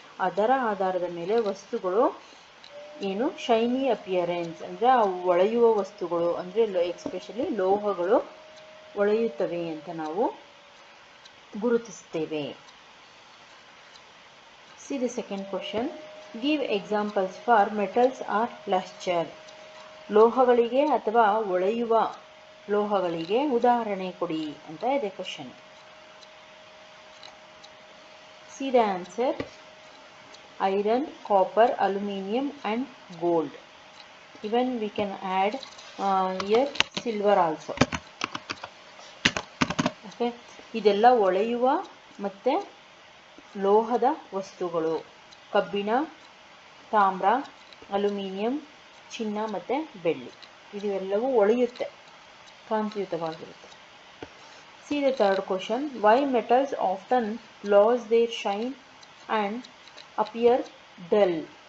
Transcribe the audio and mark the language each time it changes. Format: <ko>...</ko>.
<kn>ಅದರ ಆಧಾರದ ಮೇಲೆ ವಸ್ತುಗಳು ಏನು</kn> <en>shiny appearance,</en> <kn>ಅಂದರೆ ಆ ಹೊಳೆಯುವ ವಸ್ತುಗಳು, ಅಂದರೆ ಎಸ್ಪೆಷಲಿ ಲೋಹಗಳು ಹೊಳೆಯುತ್ತವೆ ಅಂತ ನಾವು ಗುರುತಿಸ್ತೇವೆ.</kn> <en>See the second question, give examples for metals or luster.</en> <kn>ಲೋಹಗಳಿಗೆ ಅಥವಾ ಹೊಳೆಯುವ ಲೋಹಗಳಿಗೆ ಉದಾಹರಣೆ ಕೊಡಿ ಅಂತ ಇದೆ question.</kn> <en>See the answer, iron, copper, aluminium and gold. Even we can add here silver also.</en> <kn>Okay, ಇದೆಲ್ಲ ಹೊಳೆಯುವ ಮತ್ತು ಲೋಹದ ವಸ್ತುಗಳು. ಕಬ್ಬಿಣ, ತಾಮ್ರ, ಅಲ್ಯೂಮಿನಿಯಂ, ಚಿನ್ನ ಮತ್ತು ಬೆಳ್ಳಿ, ಇವೆಲ್ಲವೂ ಹೊಳೆಯುತ್ತೆ, ಕಾಂತಿಯುತವಾಗಿರುತ್ತೆ.</kn> <en>See the third question, why metals often lose their shine and appear dull.</en>